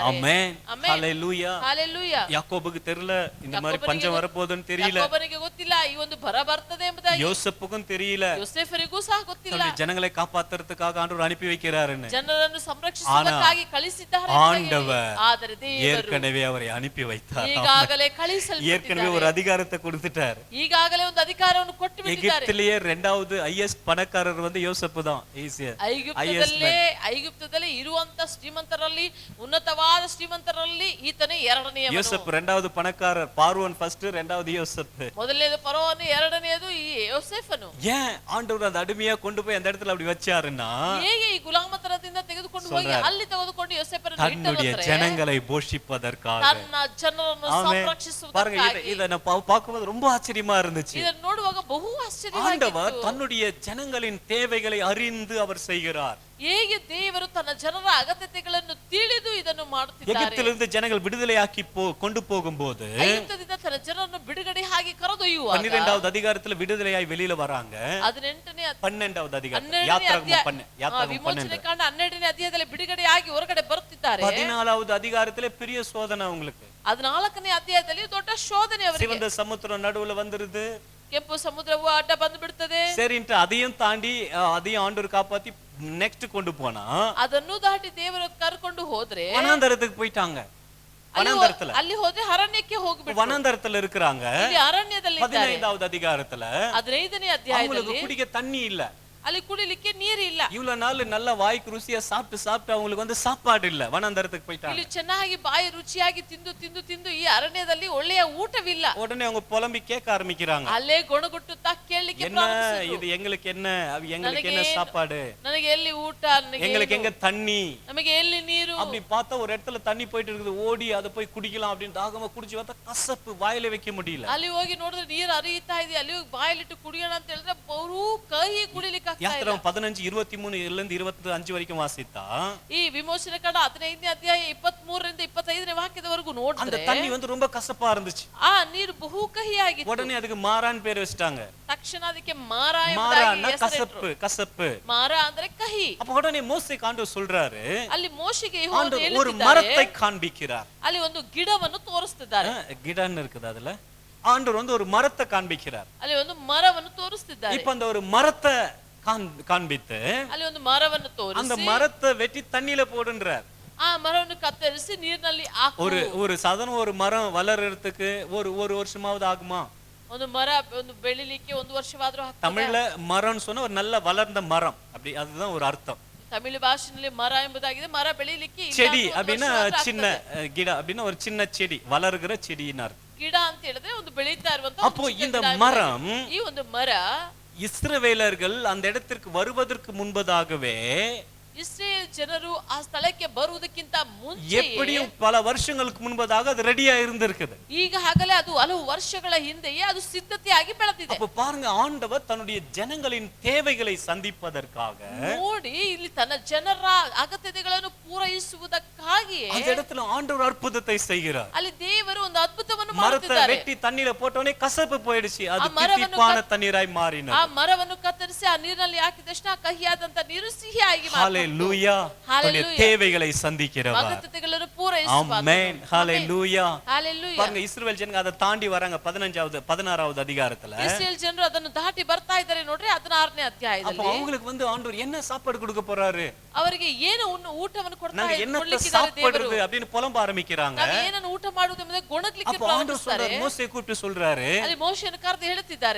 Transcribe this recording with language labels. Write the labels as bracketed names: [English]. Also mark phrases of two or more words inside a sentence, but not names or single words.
[Tamil] ஆமென் ஹalleluya ஹalleluya. யாக்கோபுக்கு தெரியல இந்த மாதிரி பஞ்சம் வரப்போகுதுன்னு தெரியல. [Kannada] ಯಾಕೋಬನಿಗೆ ಗೊತ್ತಿಲ್ಲ ಈ ಒಂದು ಬರ ಬರ್ತದೆ ಎಂಬುದಾಗಿ. [Tamil] யோசேப்புக்கும் தெரியல. [Kannada] ಯೋಸೇಫರಿಗೂ ಸಹ ಗೊತ್ತಿಲ್ಲ. [Tamil] ஜனங்களை காப்பாத்துறதுக்காக ஆண்டவர் அனுப்பி வைக்கிறாருன்னு. [Kannada] ಜನರನ್ನು ಸಂರಕ್ಷಿಸುವುದಕ್ಕಾಗಿ ಕಳಿಸಿದ್ದಾರೆ. [Tamil] ஆண்டவர் [Kannada] ಆದರೆ ದೇವರು [Tamil] ஏற்கனவே அவரை அனுப்பி வைத்தார். [Kannada] ಈಗಾಗಲೇ ಕಳಿಸಲ್ಪಟ್ಟಿದ್ದಾರೆ. [Tamil] ஏற்கனவே ஒரு அதிகாரத்தை கொடுத்துட்டார். [Kannada] ಈಗಾಗಲೇ ಒಂದು ಅಧಿಕಾರವನ್ನು ಕೊಟ್ಟು ಬಿಟ್ಟಿದ್ದಾರೆ. [Tamil] எகிப்திலேயே இரண்டாவது ஹையஸ்ட் பணக்காரர் வந்து யோசேப்பு தான். [Kannada] ಐಗುಪ್ತದಲ್ಲಿ ಇರುವಂತ ಶ್ರೀಮಂತರಲ್ಲಿ ಉನ್ನತವಾದ ಶ್ರೀಮಂತರಲ್ಲಿ ಈತನೇ ಎರಡನೆಯವನು. [Tamil] யோசேப்பு இரண்டாவது பணக்காரர். பார்வோன் ஃபர்ஸ்ட், இரண்டாவது யோசேப்பு. [Kannada] ಮೊದಲನೇದು ಫರೋಹನು, ಎರಡನೆಯದು ಈ ಯೋಸೇಫನು. [Tamil] ஏன் ஆண்டவர் அந்த அடிமையா கொண்டு போய் அந்த இடத்துல அப்படி வச்சாருன்னா, [Kannada] ಹೇಗೆ ಈ ಗುಲಾಮತನದಿಂದ ತೆಗೆದುಕೊಂಡು ಹೋಗಿ ಅಲ್ಲಿ ತೆಗೆದುಕೊಂಡು ಯೋಸೇಫರನ್ನು [Tamil] தன்னுடைய ஜனங்களை போஷிப்பதற்காக, [Kannada] ತನ್ನ ಜನರನ್ನು ಸಂರಕ್ಷಿಸುವುದಕ್ಕಾಗಿ. [Tamil] இத நான் பார்க்கும்போது ரொம்ப ஆச்சரியமா இருந்துச்சு. [Kannada] ಇದನ್ನು ನೋಡುವಾಗ ಬಹು ಆಶ್ಚರ್ಯವಾಗಿತ್ತು. [Tamil] ஆண்டவர் தன்னுடைய ஜனங்களின் தேவைகளை அறிந்து அவர் செய்கிறார். [Kannada] ಹೇಗೆ ದೇವರು ತನ್ನ ಜನರ ಅಗತ್ಯತೆಗಳನ್ನು ತಿಳಿದು ಇದನ್ನು ಮಾಡುತ್ತಿದ್ದಾರೆ. [Tamil] எகிப்திலிருந்து ஜனங்கள் விடுதலையாக்கி கொண்டு போகும்போது, [Kannada] ಐಗುಪ್ತದಿಂದ ತನ್ನ ಜನರನ್ನು ಬಿಡುಗಡೆ ಆಗಿ ಕರೆದೊಯ್ಯುವಾಗ [Tamil] 12வது அதிகாரத்துல விடுதலையாய் வெளியில வராங்க. 12வது அதிகாரம் [Kannada] ವಿಮೋಚನೆ ಕಾಂಡ 12ನೇ ಅಧ್ಯಾಯದಲ್ಲಿ ಬಿಡುಗಡೆಯಾಗಿ ಹೊರಗಡೆ ಬರುತ್ತಿದ್ದಾರೆ. [Tamil] 14வது அதிகாரத்துல பெரிய சோதனை அவங்களுக்கு. [Kannada] 14ನೇ ಅಧ್ಯಾಯದಲ್ಲಿ ದೊಡ್ಡ ಶೋಧನೆ ಅವರಿಗೆ. [Tamil] சிவந்த சமுத்திரம் நடுவுல வந்துருது. [Kannada] ಕೆಂಪು ಸಮುದ್ರವು ಅಡ್ಡ ಬಂದು ಬಿಡುತ್ತದೆ. [Tamil] சரின்ட்டு அதையும் தாண்டி அதையும் ஆண்டவர் காப்பாத்தி நெக்ஸ்ட் கொண்டு போனா, [Kannada] ಅದನ್ನು ದಾಟಿ ದೇವರು ಕರ್ಕೊಂಡು ಹೋದ್ರೆ [Tamil] வனாந்தரத்துக்கு போயிட்டாங்க. வனாந்தரத்துல [Kannada] ಅಲ್ಲಿ ಹೋದ್ರೆ ಅರಣ್ಯಕ್ಕೆ ಹೋಗ್ಬಿಟ್ಟು [Tamil] வனாந்தரத்துல இருக்கிறாங்க. [Kannada] ಇಲ್ಲಿ ಅರಣ್ಯದಲ್ಲಿ ಇದ್ದಾರೆ. [Tamil] 15வது அதிகாரத்துல [Kannada] 15ನೇ ಅಧ್ಯಾಯದಲ್ಲಿ [Tamil] அவங்களுக்கு குடிக்க தண்ணி இல்ல. [Kannada] ಅಲ್ಲಿ ಕುಡಿಲಿಕ್ಕೆ ನೀರು ಇಲ್ಲ. [Tamil] இவ்வளவு நாள் நல்ல வாய்க்கு ருசியா சாப்பிட்டு அவங்களுக்கு வந்து சாப்பாடு இல்ல. வனாந்தரத்துக்கு போயிட்டாங்க. [Kannada] ಇಲ್ಲಿ ಚೆನ್ನಾಗಿ ಬಾಯಿ ರುಚಿಯಾಗಿ ತಿಂದು ಈ ಅರಣ್ಯದಲ್ಲಿ ಒಳ್ಳೆಯ ಊಟವಿಲ್ಲ. [Tamil] உடனே அவங்க புலம்பி கேட்க ஆரம்பிக்கிறாங்க. [Kannada] ಅಲ್ಲೇ ಗೊಣಗುಟ್ಟುತ್ತಾ ಕೇಳಲಿಕ್ಕೆ ಪ್ರಾರಂಭಿಸಿದ್ರು. [Tamil] இது எங்களுக்கு என்ன, எங்களுக்கு என்ன சாப்பாடு, [Kannada] ನನಗೆ ಎಲ್ಲಿ ಊಟ, [Tamil] எங்களுக்கு எங்க தண்ணி, [Kannada] ನಮಗೆ ಎಲ್ಲಿ ನೀರು. [Tamil] அப்படி பார்த்தா ஒரு இடத்துல தண்ணி போயிட்டு இருக்குது. ஓடி அதை போய் குடிக்கலாம் அப்படின்னு தாகமா குடிச்சு பார்த்தா கசப்பு, வாயில வைக்க முடியல. [Kannada] ಅಲ್ಲಿ ಹೋಗಿ ನೋಡಿದ್ರೆ ನೀರು ಹರಿಯುತ್ತಾ ಇದೆ. ಅಲ್ಲಿ ಹೋಗಿ ಬಾಯಲ್ಲಿಟ್ಟು ಕುಡಿಯೋಣ ಅಂತ ಹೇಳಿದ್ರೆ ಬಹು ಕಹಿ ಕುಡಿಲಿಕ್ಕೆ ಆಗ್ತಾ ಇಲ್ಲ. [Tamil] யாத்திராகமம் 15:23 25 வரைக்கும் வாசித்தா, [Kannada] ಈ ವಿಮೋಚನೆ ಕಾಂಡ 15ನೇ ಅಧ್ಯಾಯ 23ರಿಂದ 25ನೇ ವಾಕ್ಯದವರೆಗೂ ನೋಡಿದ್ರೆ [Tamil] அந்த தண்ணி வந்து ரொம்ப கசப்பா இருந்துச்சு. [Kannada] ಆ ನೀರು ಬಹು ಕಹಿಯಾಗಿತ್ತು. [Tamil] உடனே அதுக்கு மாரான் பேர் வச்சிட்டாங்க. [Kannada] ತಕ್ಷಣ ಅದಕ್ಕೆ ಮಾರಾ [Tamil] மாரான்னா கசப்பு. [Kannada] ಮಾರಾ ಅಂದ್ರೆ ಕಹಿ. [Tamil] அப்ப உடனே மோசேக்கு ஆண்டவர் சொல்றாரு, [Kannada] ಅಲ್ಲಿ ಮೋಶೆಗೆ [Tamil] ஒரு மரத்தை காண்பிக்கிறார். [Kannada] ಅಲ್ಲಿ ಒಂದು ಗಿಡವನ್ನು ತೋರಿಸ್ತಿದ್ದಾರೆ. [Tamil] ಗಿಡன்னு இருக்குது அதுல. ஆண்டவர் வந்து ஒரு மரத்தை காண்பிக்கிறார். [Kannada] ಅಲ್ಲಿ ಒಂದು ಮರವನ್ನು ತೋರಿಸ್ತಿದ್ದಾರೆ. [Tamil] இப்ப அந்த ஒரு மரத்தை காண்பித்து [Kannada] ಅಲ್ಲಿ ಒಂದು ಮರವನ್ನು ತೋರಿಸಿ [Tamil] அந்த மரத்தை வெட்டி தண்ணியில போடுன்றார். [Kannada] ಆ ಮರವನ್ನು ಕತ್ತರಿಸಿ ನೀರಿನಲ್ಲಿ ಹಾಕು. [Tamil] ஒரு சாதாரண ஒரு மரம் வளர்றதுக்கு ஒரு வருஷமாவது ஆகுமா? [Kannada] ಒಂದು ಮರ ಒಂದು ಬೆಳಿಲಿಕ್ಕೆ 1 ವರ್ಷವಾದರೂ ಆಗ್ತದೆ. [Tamil] தமிழ்ல மரம்னு சொன்னா ஒரு நல்ல வளர்ந்த மரம், அப்படி அதுதான் ஒரு அர்த்தம். [Kannada] ತಮಿಳು ಭಾಷೆಯಲ್ಲಿ ಮರ ಎಂಬುದಾಗಿದೆ. ಮರ ಬೆಳಿಲಿಕ್ಕೆ [Tamil] செடி அப்படின்னா சின்ன ಗಿಡ அப்படின்னா ஒரு சின்ன செடி, வளர்கிற செடின்னு அர்த்தம். [Kannada] ಗಿಡ ಅಂತ ಹೇಳಿದ್ರೆ ಒಂದು ಬೆಳೀತಾ ಇರುವಂತ. [Tamil] அப்போ இந்த மரம், [Kannada] ಈ ಒಂದು ಮರ [Tamil] இஸ்ரவேலர்கள் அந்த இடத்திற்கு வருவதற்கு முன்பதாகவே, [Kannada] ಇಸ್ರೇಲ್ ಜನರು ಆ ಸ್ಥಳಕ್ಕೆ ಬರುವುದಕ್ಕಿಂತ ಮುಂಚೆ [Tamil] எப்படியும் பல வருஷங்களுக்கு முன்பதாக அது ரெடியா இருந்திருக்குது. [Kannada] ಈಗಾಗಲೇ ಅದು ಹಲವು ವರ್ಷಗಳ ಹಿಂದೆಯೇ ಅದು ಸಿದ್ಧತೆಯಾಗಿ ಬೆಳೆದಿದೆ. [Tamil] அப்ப பாருங்க, ஆண்டவர் தன்னுடைய ஜனங்களின் தேவைகளை சந்திப்பதற்காக, [Kannada] ನೋಡಿ ಇಲ್ಲಿ ತನ್ನ ಜನರ ಅಗತ್ಯತೆಗಳನ್ನು ಪೂರೈಸುವುದಕ್ಕಾಗಿ [Tamil] அந்த இடத்துல ஆண்டவர் அற்புதத்தை செய்கிறார். [Kannada] ಅಲ್ಲಿ ದೇವರು ಒಂದು ಅದ್ಭುತವನ್ನು [Tamil] மரத்தை [Kannada] ಮಾಡುತ್ತಿದ್ದಾರೆ. [Tamil] வெட்டி தண்ணீரை போட்டோனே கசப்பு போயிடுச்சு. அது தித்திப்பான தண்ணீராய் மாறினது. [Kannada] ಆ ಮರವನ್ನು ಕತ್ತರಿಸಿ ಆ ನೀರಿನಲ್ಲಿ ಹಾಕಿದ ತಕ್ಷಣ ಕಹಿಯಾದಂತ ನೀರು ಸಿಹಿಯಾಗಿ ಮಾರ್ಪಟ್ಟಿತು. [Tamil] ஹalleluya. தன்னுடைய தேவைகளை சந்திக்கிறவர். [Kannada] ಅಗತ್ಯತೆಗಳನ್ನು ಪೂರೈಸುವ. [Tamil] ஆமென். ஹalleluya. ஹalleluya. பாருங்க, இஸ்ரவேல் ஜனங்க அதை தாண்டி வராங்க 16வது அதிகாரத்துல. [Kannada] ಇಸ್ರೇಲ್ ಜನರು ಅದನ್ನು ದಾಟಿ ಬರ್ತಾ ಇದ್ದಾರೆ ನೋಡ್ರಿ 16ನೇ ಅಧ್ಯಾಯದಲ್ಲಿ. [Tamil] அப்ப அவங்களுக்கு வந்து ஆண்டவர் என்ன சாப்பாடு கொடுக்க போறாரு, [Kannada] ಅವರಿಗೆ ಏನು ಊಟವನ್ನು ಕೊಡ್ತಾ [Tamil] நாங்க என்ன [Kannada] ಕೊಡ್ಲಿಕ್ಕಿದ್ದಾರೆ ದೇವರು. [Tamil] சாப்பிடுறது அப்படின்னு புலம்ப ஆரம்பிக்கிறாங்க. [Kannada] ನಾವು ಏನನ್ನು ಊಟ ಮಾಡುವುದು ಎಂಬುದಕ್ಕೆ ಗೊಣಗ್ಲಿಕ್ಕೆ [Tamil] அப்ப ஆண்டவர் [Kannada] ಪ್ರಾರಂಭಿಸುತ್ತಾರೆ. [Tamil] சொல்றாரு, மோசே கூப்பிட்டு சொல்றாரு, [Kannada] ಅಲ್ಲಿ ಮೋಶೆಯನ್ನು ಕರೆದು ಹೇಳುತ್ತಿದ್ದಾರೆ,